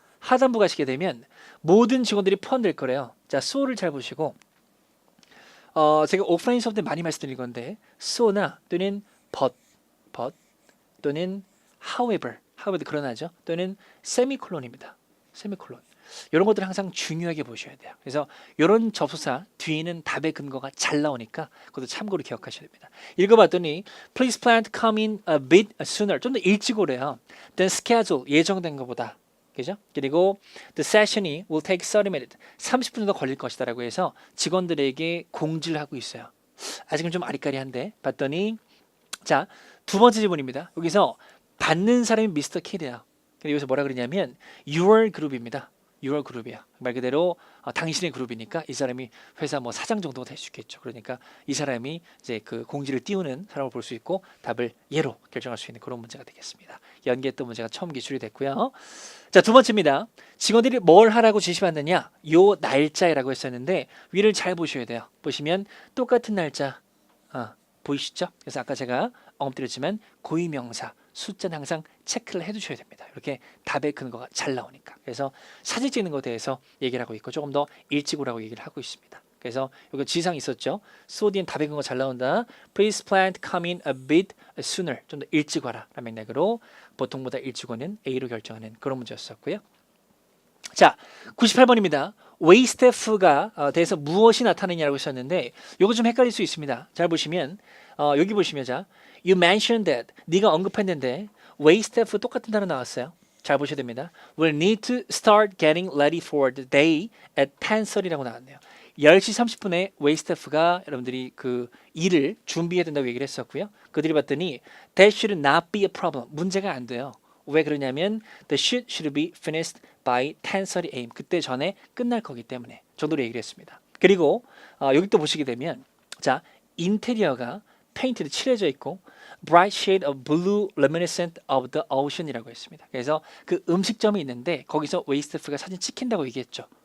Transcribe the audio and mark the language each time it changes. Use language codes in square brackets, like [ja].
[ko] 하단부가 시게 되면 모든 직원들이 포함될 거래요. 자, so를 잘 보시고 제가 오프라인 수업 때 많이 말씀드린 건데 so나 또는 but 또는 however 그러나죠. 또는 세미콜론입니다. 세미콜론. 이런 것들 항상 중요하게 보셔야 돼요. 그래서 이런 접속사 뒤에는 답의 근거가 잘 나오니까 그것도 참고로 기억하셔야 됩니다. 읽어봤더니 [en] Please plan to come in a bit sooner. [ko] 좀 더 일찍 오래요. Than schedule. 예정된 것보다. 그죠? [en] 그리고 The session이 will take 30 minutes. [ko] 30분 정도 걸릴 것이다 라고 해서 직원들에게 공지를 하고 있어요. 아직은 좀 아리까리한데 봤더니 자, 두 번째 질문입니다. 여기서 받는 사람이 미스터 K래요. 근데 여기서 뭐라 그러냐면 your 그룹입니다. your 그룹이야. 말 그대로 당신의 그룹이니까 이 사람이 회사 뭐 사장 정도가 될 수 있겠죠. 그러니까 이 사람이 이제 그 공지를 띄우는 사람을 볼 수 있고 답을 예로 결정할 수 있는 그런 문제가 되겠습니다. 연계했던 문제가 처음 기출이 됐고요. 자, 두 번째입니다. 직원들이 뭘 하라고 지시받느냐? 요 날짜라고 했었는데 위를 잘 보셔야 돼요. 보시면 똑같은 날짜 보이시죠? 그래서 아까 제가 언급드렸지만 고유명사 숫자는 항상 체크를 해두셔야 됩니다. 이렇게 답의 근거가 잘 나오니까. 그래서 사진 찍는 것에 대해서 얘기를 하고 있고 조금 더 일찍 오라고 얘기를 하고 있습니다. 그래서 여기 지상 있었죠. 소디엔 답의 근거 잘 나온다. [en] Please plan to come in a bit sooner. [ko] 좀 더 일찍 와라. 라는 맥락으로 보통보다 일찍 오는 A로 결정하는 그런 문제였었고요. 자, 98번입니다. 웨이 스태프가 대해서 무엇이 나타내냐고 했었는데 이거 좀 헷갈릴 수 있습니다. 잘 보시면 여기 보시면 자 [en] You mentioned that [ko] 네가 언급했는데 웨이 스태프 똑같은 단어 나왔어요. 잘 보셔야 됩니다. [en] We'll need to start getting ready for the day at 10:30라고 나왔네요. [ko] 10시 30분에 웨이 스태프가 여러분들이 그 일을 준비해야 된다고 얘기를 했었고요. 그들이 봤더니 [en] That should not be a problem. [ko] 문제가 안 돼요. [en] 왜 그러냐면 the should be finished by 10:30 a.m. [ko] 그때 전에 끝날 거기 때문에 정도로 얘기를 했습니다. 그리고 여기 또 보시게 되면 자 인테리어가 페인트도 칠해져 있고 [en] bright shade of blue reminiscent of the ocean [ko] 이라고 했습니다. 그래서 그 음식점이 있는데 거기서 웨이스트프가 사진 찍힌다고 얘기했죠.